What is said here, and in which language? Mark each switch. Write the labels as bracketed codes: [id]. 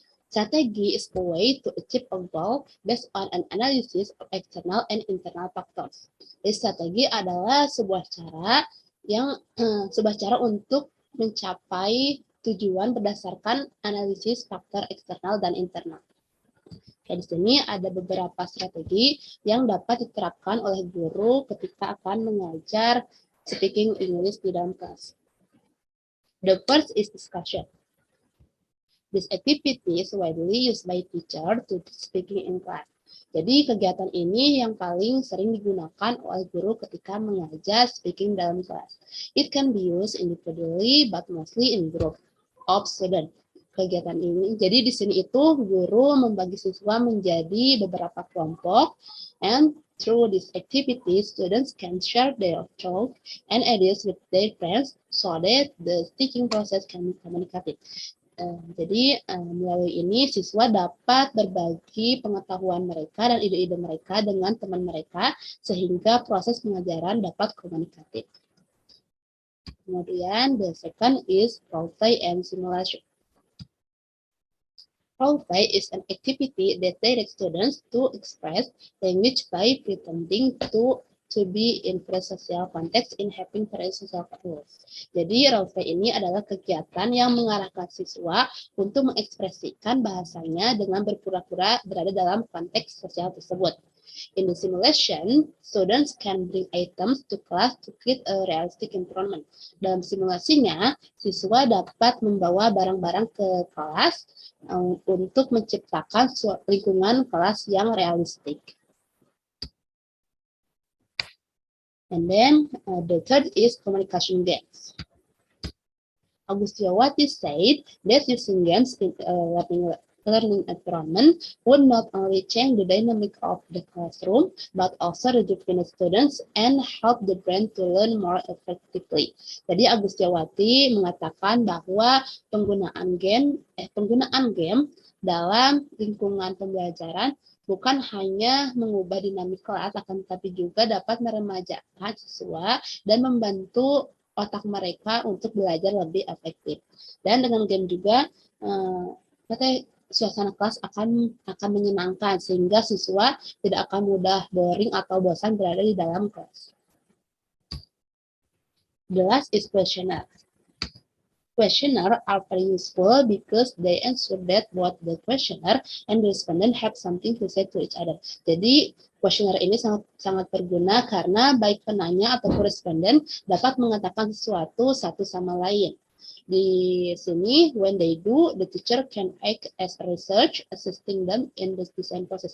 [en] Strategi is a way to achieve a goal based on an analysis of external and internal factors. [id] Jadi strategi adalah sebuah cara untuk mencapai tujuan berdasarkan analisis faktor eksternal dan internal. Di sini ada beberapa strategi yang dapat diterapkan oleh guru ketika akan mengajar speaking English di dalam kelas. [en] The first is discussion. This activity is widely used by teacher to speaking in class. [id] Jadi kegiatan ini yang paling sering digunakan oleh guru ketika mengajar speaking dalam kelas. [en] It can be used individually but mostly in group of students. [id] Kegiatan ini, jadi di sini itu guru membagi siswa menjadi beberapa kelompok, [en] and through this activity, students can share their thoughts and ideas with their friends so that the teaching process can be communicated. [id] Jadi melalui ini siswa dapat berbagi pengetahuan mereka dan ide-ide mereka dengan teman mereka sehingga proses pengajaran dapat komunikatif. Kemudian [en] the second is role play and simulation. Role play is an activity that directs students to express language by pretending to be in social context in having social rules. [id] Jadi role play ini adalah kegiatan yang mengarahkan siswa untuk mengekspresikan bahasanya dengan berpura-pura berada dalam konteks sosial tersebut. [en] In the simulation, students can bring items to class to create a realistic environment. [id] Dalam simulasinya, siswa dapat membawa barang-barang ke kelas untuk menciptakan lingkungan kelas yang realistik. [en] And then the third is communication games. Agustiawati said that using games in a learning environment would not only change the dynamic of the classroom, but also rejuvenate students and help the brain to learn more effectively. [id] Jadi Agustiawati mengatakan bahwa penggunaan game dalam lingkungan pembelajaran bukan hanya mengubah dinamik kelas, akan tetapi juga dapat meremajakan siswa dan membantu otak mereka untuk belajar lebih efektif. Dan dengan game juga suasana kelas akan menyenangkan sehingga siswa tidak akan mudah boring atau bosan berada di dalam kelas. [en] The last is questionnaire. Questionnaire are very useful because they ensure that both the questioner and the respondent have something to say to each other. [id] Jadi questionnaire ini sangat berguna karena baik penanya atau responden dapat mengatakan sesuatu satu sama lain. Di sini, [en] when they do, the teacher can act as a research, assisting them in the design process.